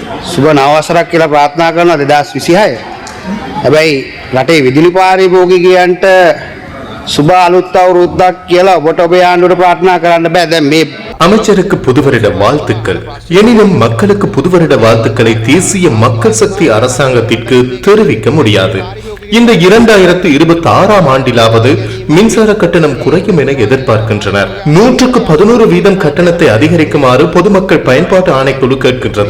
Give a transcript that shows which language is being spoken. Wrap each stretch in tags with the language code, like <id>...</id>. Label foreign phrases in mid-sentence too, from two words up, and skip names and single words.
<si>සුබ නවවසරක් කියලා ප්‍රාර්ථනා කරනවා 2026. හැබැයි රටේ විදුලි පාරිභෝගිකයන්ට සුබ අලුත් අවුරුද්දක් කියලා ඔබට ඔබේ ආණ්ඩුවට ප්‍රාර්ථනා කරන්න බෑ. දැන් මේ</si> <ta>அமைச்சருக்கு புதுவருட வாழ்த்துக்கள். எனினும் மக்களுக்கு புதுவருட வாழ்த்துக்களை தேசிய மக்கள் சக்தி அரசாங்கத்திற்கு தெரிவிக்க முடியாது. இந்த 2026ஆம் ஆண்டிலாவது மின்சார கட்டணம் குறையும் என எதிர்பார்க்கின்றனர். 111% கட்டணத்தை அதிகரிக்குமாறு பொதுமக்கள் பயன்பாட்டு ஆணைக்குழு கேட்கின்றது.</ta>